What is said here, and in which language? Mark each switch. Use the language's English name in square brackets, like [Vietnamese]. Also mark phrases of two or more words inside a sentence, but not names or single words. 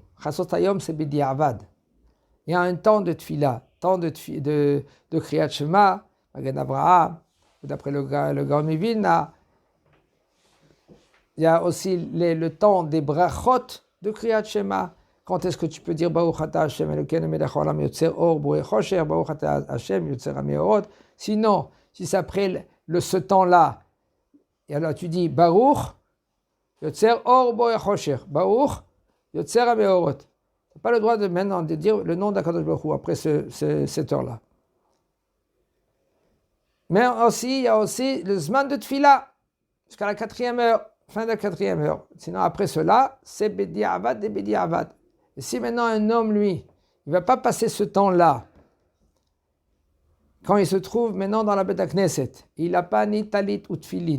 [Hebrew] חצות היום, [French] c'est B'di'avad. Il y a un temps de tfila, temps de Kriyat Shema, Magen Avraham, d'après le Gaon Mivilna. Il y a aussi le temps des brachot de Kriyat Shema. Quand est-ce que tu peux dire [Hebrew] ברוך אתה השם אלוקינו מלך העולם יוצר אור בורא חושך, ברוך אתה השם יוצר המאורות. [French] Sinon, si c'est après ce temps-là, et alors tu dis [Hebrew] ברוך יוצר אור בורא חושך, ברוך יוצר המאורות. [French] Tu n'as pas le droit de maintenant de dire le nom d' [Hebrew] הקדוש ברוך הוא [French] après cette heure-là. Mais aussi, il y a aussi le Zman de Tfila, jusqu'à la 4e heure, fin de la 4e heure. Sinon, après cela, c'est [Hebrew] בדיעבד [French] et [Hebrew] בדיעבד. [French] Et si maintenant un homme, lui, il ne va pas passer ce temps-là, quand il se trouve maintenant dans la [Hebrew] בית כנסת, [French] il n'a pas ni talit ou tfilin.